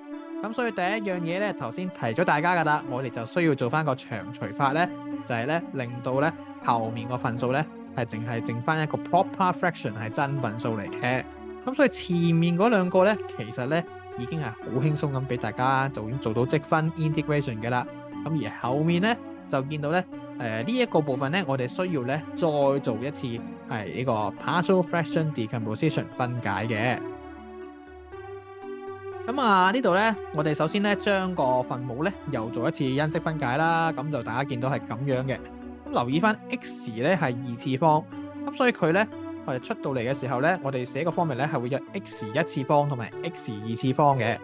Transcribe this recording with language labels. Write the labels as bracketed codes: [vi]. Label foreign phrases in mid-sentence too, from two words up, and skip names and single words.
[yue] 咁所以第一樣嘢咧，頭先提咗大家噶啦，我哋就需要做翻個長除法咧，就係咧令到咧後面個份數咧係淨係剩翻一個 [en] proper fraction [yue] 係真份數嚟嘅。咁所以前面嗰2個咧，其實咧已經係好輕鬆咁俾大家就已經做到積分 integration 嘅啦。咁而後面咧就見到咧呢一個部分咧，我哋需要咧再做一次係呢個 [en] partial fraction decomposition [yue] 分解嘅。咁啊呢度咧，我哋首先咧將個分母咧又做一次因式分解啦。咁就大家見到係咁樣嘅。咁留意翻 x 咧係2次方，咁所以佢咧我哋出到嚟嘅時候咧，我哋寫個方面咧係會有 x 1次方同埋 x 2次方嘅。